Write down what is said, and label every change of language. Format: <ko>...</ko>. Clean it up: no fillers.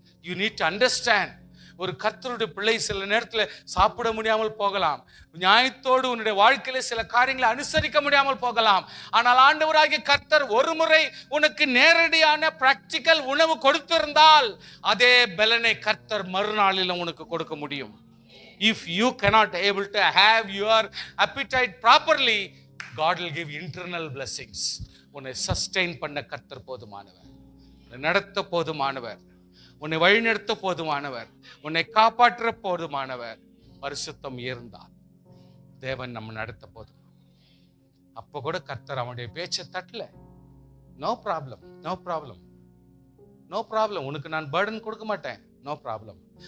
<en>You need to understand.</en> <ta>ஒரு கர்த்தருடைய பிள்ளை சில நேரத்தில் சாப்பிட முடியாமல் போகலாம், நியாயத்தோடு உன்னுடைய வாழ்க்கையில சில காரியங்களை அனுசரிக்க முடியாமல் போகலாம். ஆனால் ஆண்டவராகிய கர்த்தர் ஒரு முறை உனக்கு நேரடியான பிராக்டிக்கல் உணவு கொடுத்திருந்தால் அதே பலனை கர்த்தர் மறுநாளிலும் உனக்கு கொடுக்க முடியும்.</ta> <en>If you cannot able to have your appetite properly, God will give internal blessings.</en> <ta>உன்னை சஸ்டெயின் பண்ண கர்த்தர் போதுமானவர், உன்னை நடத்த போதுமானவர், உன்னை வழிநடத்த போதுமானவர், உன்னை காப்பாற்ற போதுமானவர். பரிசுத்தம் இருந்தால் தேவன் நம்ம நடத்த போதும். அப்போ கூட கர்த்தர் அவனுடைய பேச்சை தட்டல.</ta> <en>no problem, no problem, no problem,</en> <ta>உனக்கு நான் பர்டன் கொடுக்க மாட்டேன், நோ ப்ராப்ளம்.</ta>